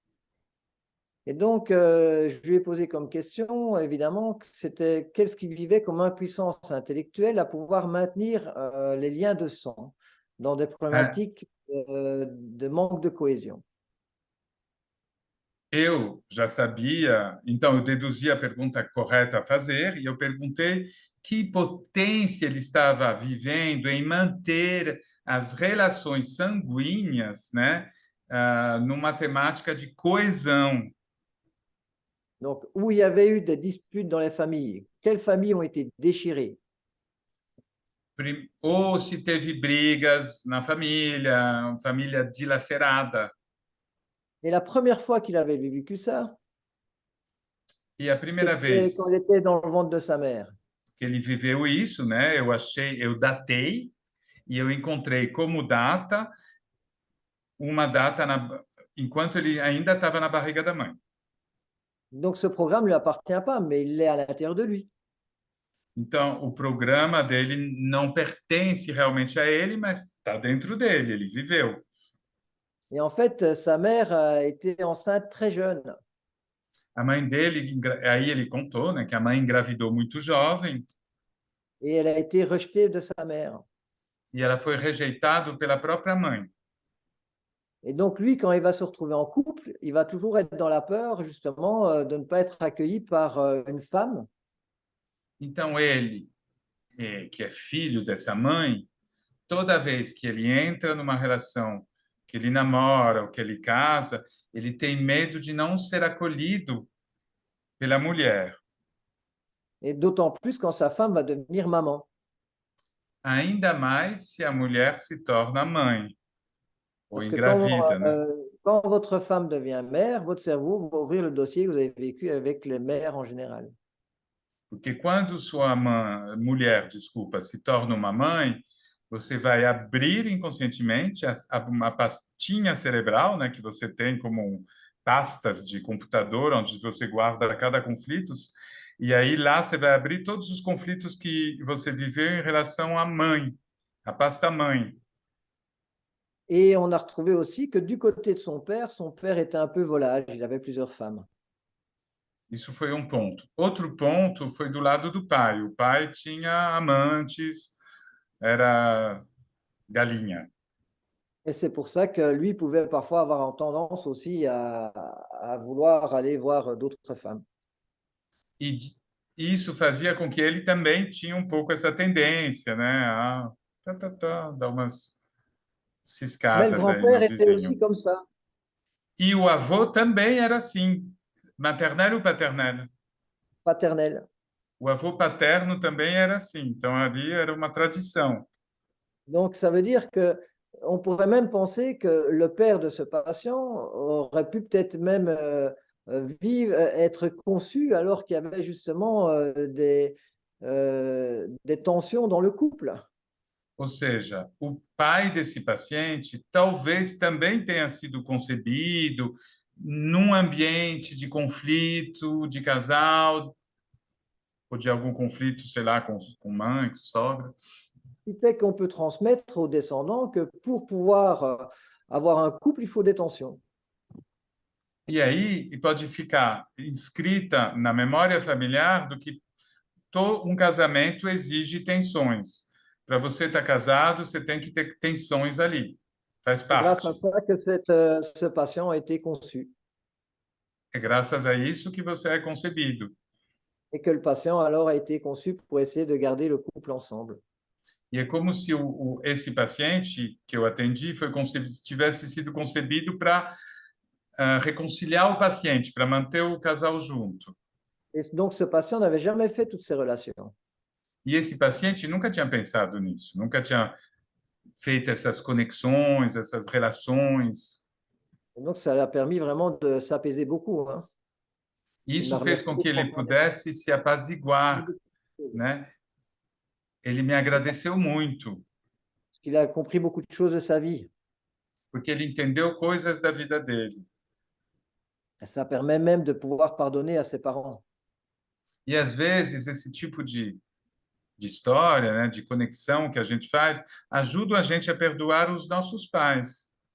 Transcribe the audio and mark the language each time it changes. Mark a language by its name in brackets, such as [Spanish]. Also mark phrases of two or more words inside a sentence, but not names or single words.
[French] Et donc, je lui ai posé comme question, évidemment, que c'était qu'est-ce qu'il vivait comme impuissance intellectuelle à pouvoir maintenir les liens de sang dans des problématiques de manque de cohésion. [Portuguese] eu já sabia, então eu deduzi a pergunta correta a fazer e eu perguntei que potência ele estava vivendo em manter as relações sanguíneas, né, numa temática de coesão. [French] Donc, où il y avait eu des disputes dans les familles, quelles familles ont été déchirées? [Portuguese] Ou se teve brigas na família, família dilacerada. [French] Et la première fois qu'il avait vécu ça, [Portuguese] E a primeira [French] c'était quand il [Portuguese] vez [French] était dans le ventre de sa mère. [Portuguese] que ele viveu isso, né, eu datei e eu encontrei como data uma data enquanto ele ainda estava na barriga da mãe. [French] Donc, ce programme ne lui appartient pas, mais il l'est à l'intérieur de lui. [Portuguese] Então, o programa dele não pertence realmente a ele, mas está dentro dele, ele viveu. [French] Et en fait, sa mère a été enceinte très jeune. [Portuguese] A mãe dele, aí ele contou, né, que a mãe engravidou muito jovem [French] Et elle a été rejetée de sa mère. [Portuguese] e ela foi rejeitada pela própria mãe. [French] Et donc, lui, quand il va se retrouver en couple, il va toujours être dans la peur, justement, de ne pas être accueilli par une femme. [Portuguese] Então, ele, que é filho dessa mãe, toda vez que ele entra numa relação, que ele namora ou que ele casa, ele tem medo de não ser acolhido pela mulher. [French] Et d'autant plus quand sa femme va devenir maman. [Portuguese] Ainda mais se a mulher se torna mãe ou [French] Parce que [Portuguese] engravida, né? [French] quand votre femme devient mère, votre cerveau va ouvrir le dossier que vous avez vécu avec les mères en général. [Portuguese] Porque quando sua mulher, desculpa, se torna uma mãe, você vai abrir inconscientemente uma pastinha cerebral, né, que você tem como pastas de computador, onde você guarda cada conflito, e aí lá você vai abrir todos os conflitos que você viveu em relação à mãe, a pasta mãe. [French] Et on a retrouvé aussi que du côté de son père était un peu volage, il avait plusieurs femmes. [Portuguese] Isso foi um ponto. Outro ponto foi do lado do pai. O pai tinha amantes, era galinha. [French] Et c'est pour ça que lui pouvait parfois avoir tendance aussi à vouloir aller voir d'autres femmes. [Portuguese] E isso fazia com que ele também tinha um pouco essa tendência, né? A dar umas [French] Mais le [Portuguese] ciscadas aí [French] grand-père [Portuguese] no [French] était aussi [Portuguese] vizinho. [French] comme ça, [Portuguese] E o avô também era assim, [French] maternelle ou paternelle? paternel. [Portuguese] O avô paterno também era assim, então ali era uma tradição. [French] Donc ça veut dire que on pourrait même penser que le père de ce patient aurait pu peut-être même vivre, être conçu alors qu'il y avait justement des tensions dans le couple. [Portuguese] Ou seja, o pai desse paciente talvez também tenha sido concebido num ambiente de conflito, de casal, ou de algum conflito, sei lá, com mãe, com sogra. Ce qui fait qu'on peut transmettre aux descendants que pour pouvoir avoir un couple, il faut des tensions. E aí pode ficar inscrita na memória familiar do que um casamento exige tensões. Para você estar casado, você tem que ter tensões ali. Faz [French] C'est grâce à [Portuguese] parte. [French] ça que ce patient a été conçu [Portuguese] É graças a isso que você é concebido. [French] et que le patient alors a été conçu pour essayer de garder le couple ensemble. [Portuguese] E é como se esse paciente que eu atendi tivesse sido concebido para reconciliar o paciente, para manter o casal junto. [French] Et donc ce patient n'avait jamais fait toutes ces relations. [Portuguese] E esse paciente nunca tinha pensado nisso, nunca tinha feito essas conexões, essas relações. [French] Et donc ça l'a permis vraiment de s'apaiser beaucoup, hein. Il [Portuguese] Isso [French] m'a [Portuguese] fez [French] remercié [Portuguese] com que ele pudesse se apaziguar, né? Ele me agradeceu muito, [French] parce qu'il a compris beaucoup de choses de sa vie. [Portuguese] porque ele entendeu coisas da vida dele. [French] Et ça permet même de pouvoir pardonner à ses parents. [Portuguese] E às vezes esse tipo de história, né, de conexão que a gente faz, ajuda a gente a perdoar os nossos pais.